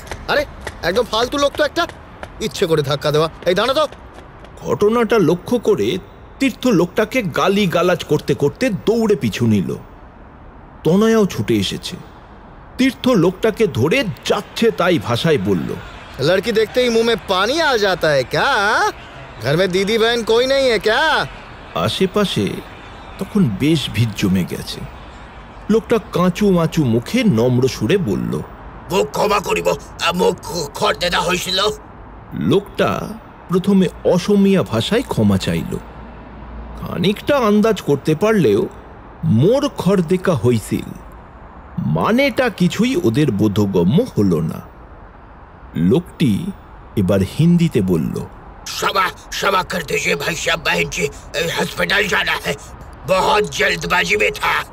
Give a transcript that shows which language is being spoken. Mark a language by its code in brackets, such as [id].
[bn] আরে একদম ফালতু লোক তো একটা, ইচ্ছে করে ধাক্কা দেওয়া। এই দাঁড়া তো। ঘটনাটা লক্ষ্য করে তীর্থ লোকটাকে গালি গালাজ করতে করতে দৌড়ে পিছু নিল। তনয়াও ছুটে এসেছে। তীর্থ লোকটাকে ধরে যাচ্ছে তাই ভাষায় বলল, [hi] लड़की देखते ही मुंह में पानी आ जाता है क्या? घर में दीदी बहन कोई नहीं है क्या? [bn] আশেপাশে তখন বেশ ভিড় জমে গেছে। লোকটা কাঁচু মাচু মুখে নম্র সুরে বলল, [as] মুখ ক্ষমা করিব, মুখ খড় দেওয়া হয়েছিল। [bn] লোকটা প্রথমে অসমীয়া ভাষায় ক্ষমা চাইল। খানিকটা আন্দাজ করতে পারলেও [as] মোর খরদেকা হইছিল [bn] মানেটা কিছুই ওদের বোধগম্য হল না। লোকটি এবার হিন্দিতে বলল, [hi] क्षमा क्षमा कर दीजिए भाई साहब, बहन जी हॉस्पिटल जाना है, बहुत जल्दबाजी में था।